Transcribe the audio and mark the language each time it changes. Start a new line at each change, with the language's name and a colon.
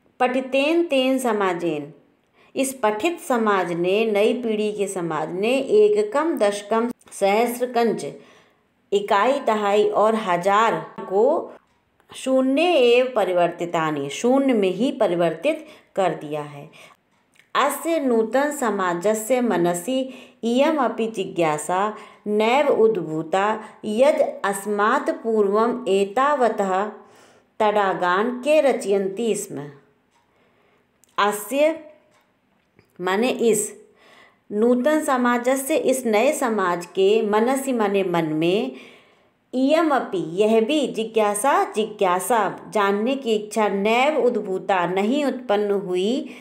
Sanskrit: पठितेन तेन समाजेन,
Hindi: इस पठित समाज ने, नई पीढ़ी के समाज ने, एककम दशकम सहस्रकंच इकाई दहाई और हजार को शून्य एवं परिवर्तितानि, शून्य में ही परिवर्तित कर दिया है।
Sanskrit: अस्य नूतन समाजस्य मनसि इयम् अपि जिज्ञासा नैव उद्भूता यद् अस्मात् पूर्वम् एतावतः तडागान् के रचयन्ति स्म।
Hindi: अस्य माने इस,
Sanskrit: नूतन समाजस्य
Hindi: इस नए समाज के, मनसि माने मन में,
Sanskrit: इयम अपि
Hindi: यह भी, जिज्ञासा जिज्ञासा जानने की इच्छा,
Sanskrit: नैव उद्भूता
Hindi: नहीं उत्पन्न हुई,